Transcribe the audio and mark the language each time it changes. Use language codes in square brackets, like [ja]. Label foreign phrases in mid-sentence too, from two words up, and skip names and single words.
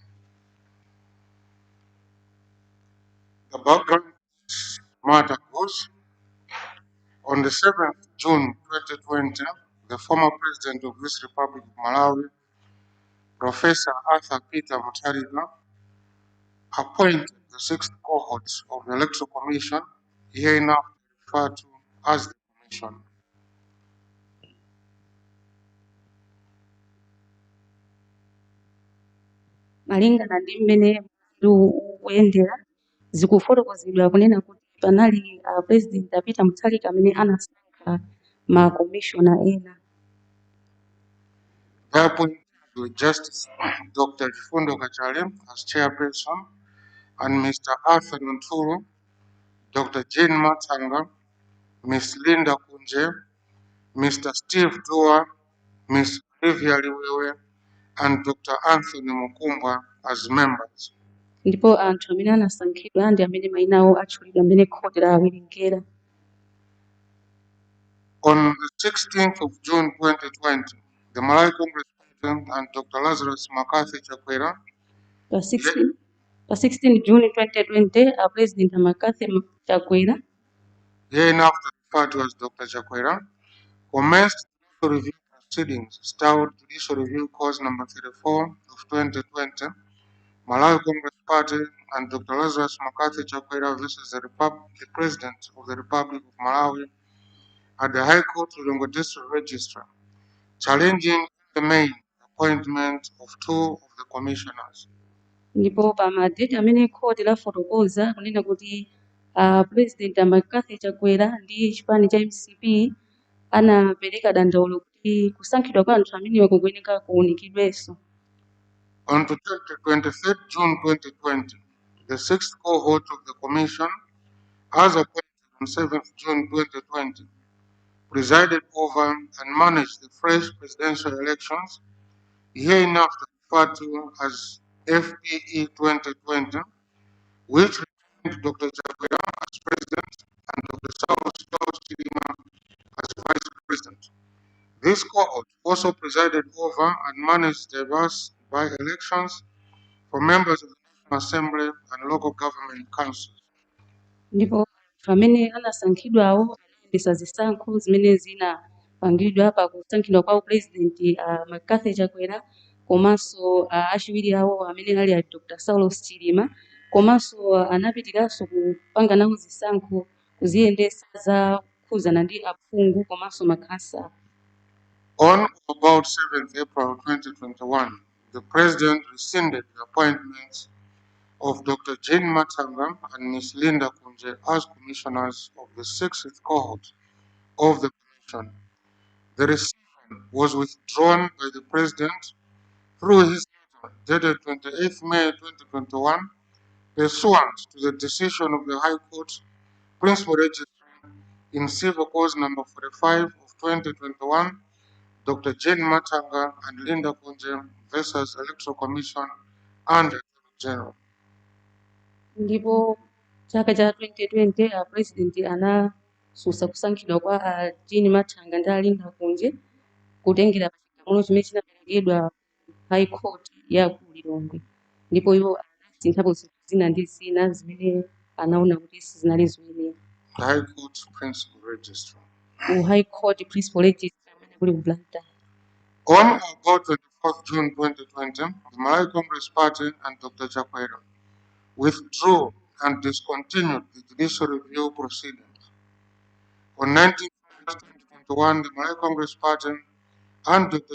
[en] The background matter goes on the 7th June 2020, the former president of this Republic of Malawi, Professor Arthur Peter Mutharika, appointed the sixth cohort of the Electoral Commission, hereinafter referred to as the Commission. [ny] Malingana ndi mmene zikuyendera zikufotokozedwa kunena kuti panali president Peter Mutharika amene anasankha ma commissioner ena. [en] They appointed with Justice Dr. Chifundo Kachale as chairperson, and Mr. Arthur Ntulu, Dr. Jane Matanga, Ms. Linda Kunje, Mr. Steve Dua, Ms. Olivia Liwewe, and Dr. Anthony Mukumbwa as members. [ny] Ndipo anthu amene anasankhidwa ndi amene mayina awo atchulidwa amene khoti lawerengera. [en] On the 16th of June 2020, the Malawi Congress President and Dr. Lazarus McCarthy Chakwera, [ny] pa 16 June 2020, President McCarthy Chakwera, [en] hereinafter referred to as Dr. Chakwera, commenced judicial review proceedings styled Judicial Review Cause number 34 of 2020, Malawi Congress Party and Dr. Lazarus McCarthy Chakwera versus the President of the Republic of Malawi at the High Court Lulongo District Registrar, challenging the main appointment of two of the commissioners. [ny] Ndipo pa madeti amene khoti lafotokoza kunena kuti President McCarthy Chakwera ndi chipani cha MCP anapereka dandaulo kuti kusankhidwa kwa anthu amenewa kukuyeneka kuunikidwenso. [en] On to 23rd June 2020, the sixth cohort of the commission, as appointed on 7th June 2020, presided over and managed the fresh presidential elections, hereinafter referred to as FPE 2020, which retained Dr. Chakwera as president and Dr. Saul Chilima as vice president. This cohort also presided over and managed diverse by-elections for members of the National Assembly and local government councils. [ny] Ndipo pamene anasankhidwawo anayendesa zisankho zimene zinapangidwa pa kusankhidwa kwa President McCarthy Chakwera komanso achiwiri awo amene ali a Dr. Saul Chilima, komanso anapitiranso kupanga nawo zisankho kuziyendesa za kukhuzana ndi aphungu komanso makhansala. [en] On or about 7th April 2021, the President rescinded the appointments of Dr. Jane Matanga and Ms. Linda Kunje as commissioners of the sixth cohort of the Commission. The rescission was withdrawn by the President through his letter dated 28th May 2021, pursuant to the decision of the High Court Principal Registrar in Civil Cause number 45 of 2021, Dr. Jane Matanga and Linda Kunje versus Electoral Commission and Attorney General. [ny] Ndipo chaka cha 2020 President anasusa kusankhidwa kwa Jane Matanga ndi Linda Kunje kutengera pachigamulo chimene chinaperekedwa High Court ya ku Lilongwe, ndipo iwo anasinthapo zina ndi zina zimene anaona kuti sizinali zoyenera. [en] High Court Principal Registrar. [ny] High Court Principal Registrar amene kuli ku Blantyre. [en] On or about 24th June 2020, the Malawi Congress Party and Dr. Chakwera withdrew and discontinued the judicial review proceedings. On 19 March 2021, the Malawi Congress Party and Dr.